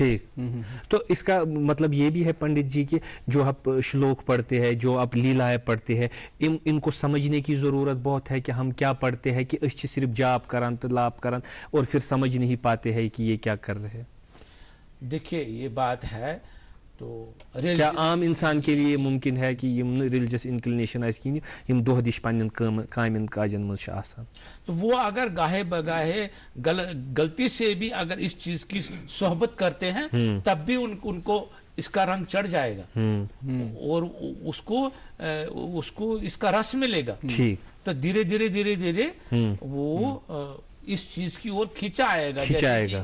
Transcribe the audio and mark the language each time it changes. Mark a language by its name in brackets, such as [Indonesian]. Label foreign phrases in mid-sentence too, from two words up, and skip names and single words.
[Hindi] ठीक, तो इसका मतलब ये भी है पंडित जी कि जो आप श्लोक पढ़ते हैं, जो आप लीलाएं पढ़ते हैं, इनको समझने की जरूरत बहुत है कि हम क्या पढ़ते हैं, कि सिर्फ [Kashmiri] जाप करन तो लाप करन [Hindi] और फिर समझ नहीं पाते हैं कि ये क्या कर रहे हैं। देखिए ये बात है, तो क्या आम इंसान के लिए मुमकिन है कि [English] religious inclination [Kashmiri] इन दोह दिश पन्न कामन काजन मज आसान, [Hindi] तो वो अगर गाहे बगाहे गलती से भी अगर इस चीज की सोहबत करते हैं, तब भी उनको इसका रंग चढ़ जाएगा और उसको इसका रस मिलेगा। ठीक, तो धीरे धीरे वो इस चीज की ओर खींचा आएगा।